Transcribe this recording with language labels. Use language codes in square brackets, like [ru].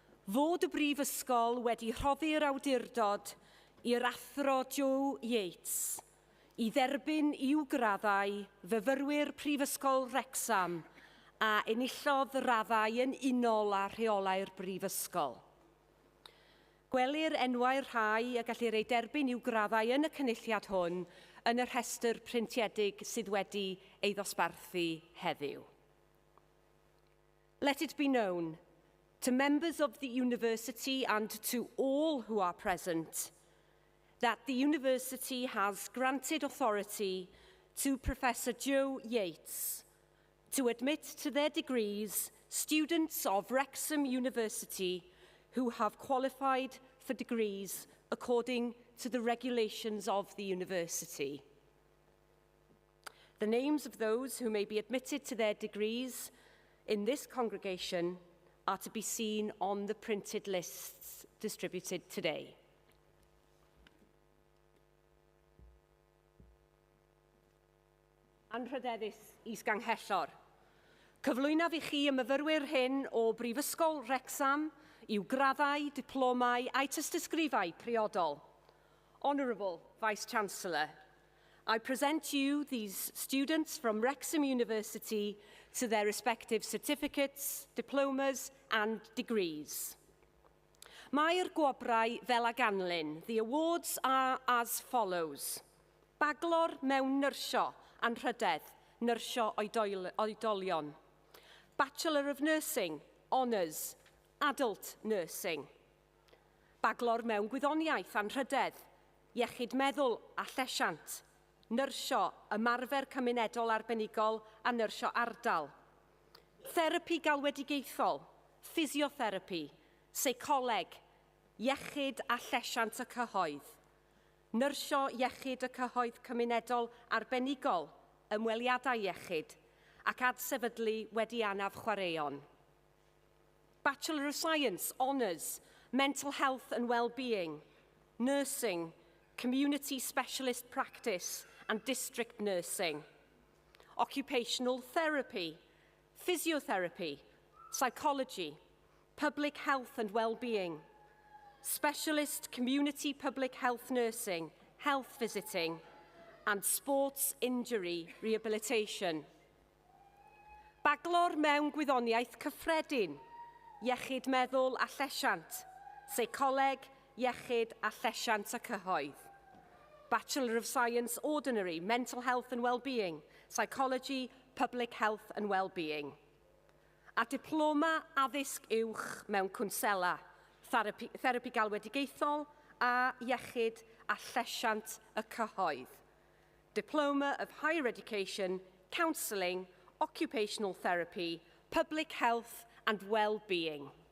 [cy] Fod y Brifysgol wedi rhoddi'r awdurdod i'r athro Joe Yates i dderbyn i'w graddau fyfyrwyr Prifysgol Wrecsam a enillodd raddau yn unol â rheolau'r Brifysgol. Gwelir enwau'r rhai a gallir ei derbyn i'w graddau yn y cynulliad hwn yn y rhestr printiedig sydd wedi ei ddosbarthu heddiw. [en] Let it be known to members of the university and to all who are present that the university has granted authority to Professor Joe Yates to admit to their degrees students of Wrexham University who have qualified for degrees according to the regulations of the university. The names of those who may be admitted to their degrees in this congregation are to be seen on the printed lists distributed today. [cy] Anrhydeddus is-ganghellor. Cyflwynaf i chi y myfyrwyr hyn o Brifysgol Wrecsam i'w graddau, diplomau a'i tystysgrifau priodol. [en] Honourable Vice-Chancellor, I present you these students from Wrexham University to their respective certificates, diplomas and degrees. [cy] Mae'r gwobrau fel ag anlyn. [en] The awards are as follows. [cy] Baglor mewn Nyrsio, Anrhydedd, Nyrsio oedolion. [en] Bachelor of Nursing, Honours, Adult Nursing. [cy] Baglor mewn gwyddoniaeth, Anrhydedd, Iechyd meddwl a llesiant. Nyrsio, ymarfer cymunedol arbenigol a nyrsio ardal. Therapi Galwedigaethol, Physiotherapy, Seicoleg, Iechyd a llesiant y cyhoedd. Nyrsio Iechyd y cyhoedd cymunedol arbenigol, ymweliadau iechyd, ac adsefydlu wedi anaf chwaraeon. [en] Bachelor of Science, Honours, Mental Health and Wellbeing, Nursing, Community Specialist Practice and District Nursing. Occupational Therapy, Physiotherapy, Psychology, Public Health and Wellbeing, Specialist Community Public Health Nursing, Health Visiting, and Sports Injury Rehabilitation. [cy] Baglor mewn gwyddoniaeth cyffredin, Iechyd meddwl a llesiant, Seicoleg, Iechyd a llesiant y cyhoedd. [en] Bachelor of Science Ordinary, Mental Health and Wellbeing, Psychology, Public Health and Wellbeing. [cy] A diploma addysg uwch mewn Cwnsela, Therapi Galwedigaethol a Iechyd a llesiant y cyhoedd. [en] Diploma of Higher Education, Counselling, Occupational Therapy, Public Health and Wellbeing.